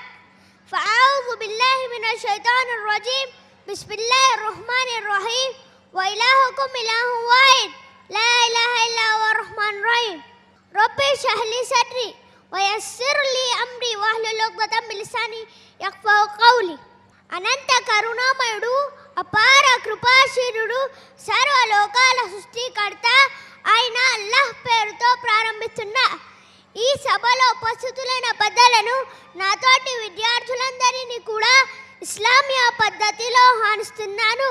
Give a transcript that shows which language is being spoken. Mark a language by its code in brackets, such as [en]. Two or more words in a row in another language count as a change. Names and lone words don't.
[ar] فأعوذ بالله من الشيطان الرجيم. بسم الله الرحمن الرحيم وإلهكم إله واحد. لا إله إلا هو الرحمن الرحيم رب اشرح لي صدري ويسر لي أمري واحلل عقدة من لساني يفقهوا قولي. [te] అనంత కరుణామయుడు అపార కృపాశీలుడు సర్వలోకాల సృష్టికర్త అయిన అల్లాహ్ పేరుతో ప్రారంభిస్తున్నా. ఈ సభలో ఉపస్థితులైన పెద్దలను నాతోటి విద్యార్థులందరినీ కూడా ఇస్లామియా పద్ధతిలో ఆహ్వానిస్తున్నాను.